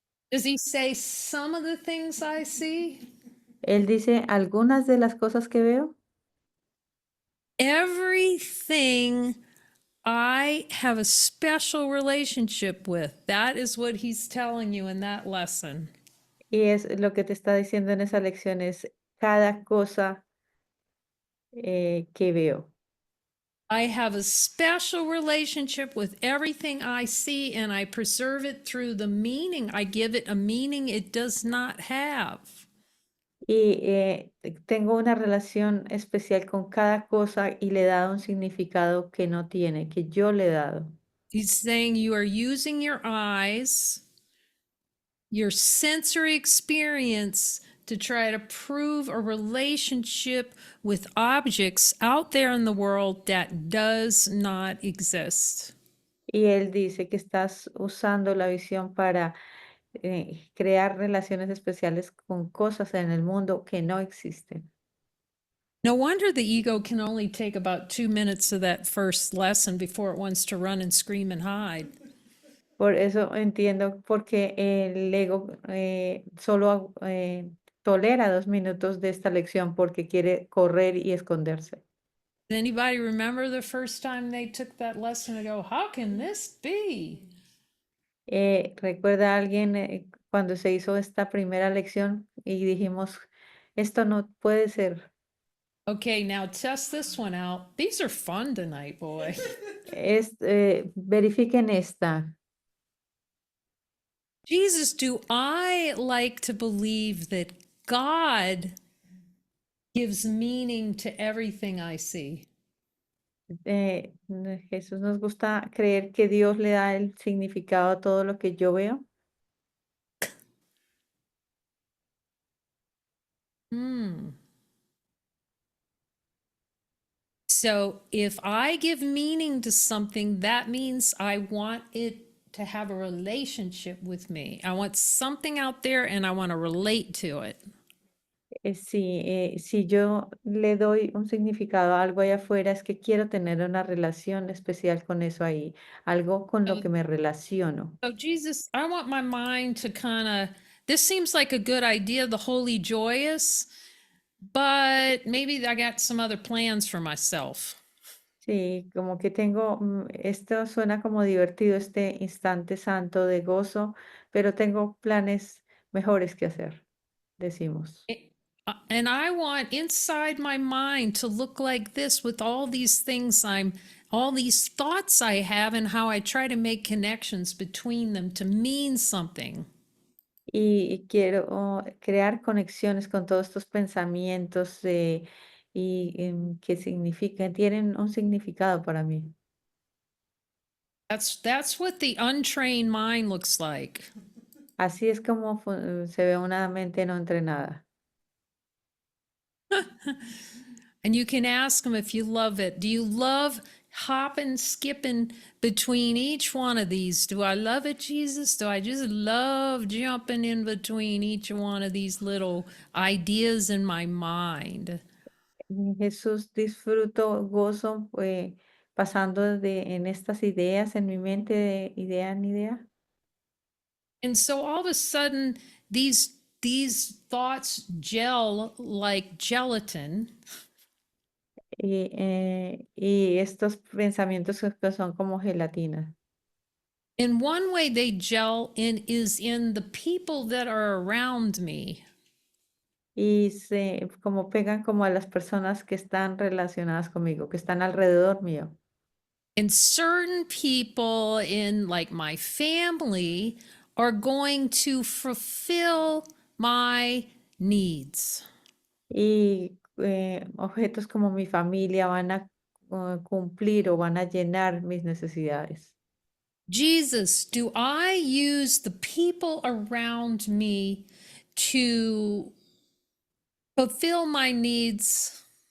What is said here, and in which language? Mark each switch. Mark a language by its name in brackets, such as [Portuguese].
[English] does he say some of the things I see? [Spanish] Él dice, algunas de las cosas que veo, [English] Everything I have a special relationship with. That is what he's telling you in that lesson. [Spanish] y es lo que te está diciendo en esa lección, es cada cosa que veo. [English] I have a special relationship with everything I see, and I preserve it through the meaning. I give it a meaning it does not have. [Spanish] Y tengo una relación especial con cada cosa y le he dado un significado que no tiene, que yo le he dado. [English] He's saying you are using your eyes, your sensory experience to try to prove a relationship with objects out there in the world that does not exist. [Spanish] Y él dice que estás usando la visión para crear relaciones especiales con cosas en el mundo que no existen. [English] No wonder the ego can only take about 2 minutes of that first lesson before it wants to run and scream and hide. [Spanish] Por eso entiendo por qué el ego solo tolera 2 minutos de esta lección porque quiere correr y esconderse. [English] Anybody remember the first time they took that lesson and go, how can this be? [Spanish] ¿Recuerda alguien cuando se hizo esta primera lección y dijimos, esto no puede ser? [English] Okay, now test this one out. These are fun tonight, boy. [Spanish] Verifiquen esta. [English] Jesus, do I like to believe that God gives meaning to everything I see? [Spanish] Jesús nos gusta creer que Dios le da el significado a todo lo que yo veo. Hmm. [English] So if I give meaning to something, that means I want it to have a relationship with me. I want something out there and I want to relate to it. [Spanish] Si yo le doy un significado a algo allá afuera, es que quiero tener una relación especial con eso ahí, algo con lo [English] So, [Spanish] que me relaciono. [English] so Jesus, I want my mind to kind of, this seems like a good idea, the holy joyous, but maybe I got some other plans for myself. [Spanish] Sí, como que tengo, esto suena como divertido, este instante santo de gozo, pero tengo planes mejores que hacer, decimos. [English] And I want inside my mind to look like this with all these things all these thoughts I have, and how I try to make connections between them to mean something. [Spanish] Y quiero crear conexiones con todos estos pensamientos que significan, tienen un significado para mí. [English] That's what the untrained mind looks like. [Spanish] Así es como se ve una mente no entrenada. [English] And you can ask them if you love it. Do you love hopping, skipping between each one of these? Do I love it, Jesus? Do I just love jumping in between each one of these little ideas in my mind? [Spanish] Jesús, disfruto, gozo, pasando en estas ideas en mi mente, de idea en idea. [English] And so all of a sudden, these thoughts gel like gelatin. [Spanish] Y estos pensamientos que son como gelatina. [English] And one way they gel in is in the people that are around me. [Spanish] Y se como pegan como a las personas que están relacionadas conmigo, que están alrededor mío. [English] And certain people in like my family are going to fulfill my needs. [Spanish] Y objetos como mi familia van a cumplir o van a llenar mis necesidades. [English] Jesus, do I use the people around me to fulfill my needs,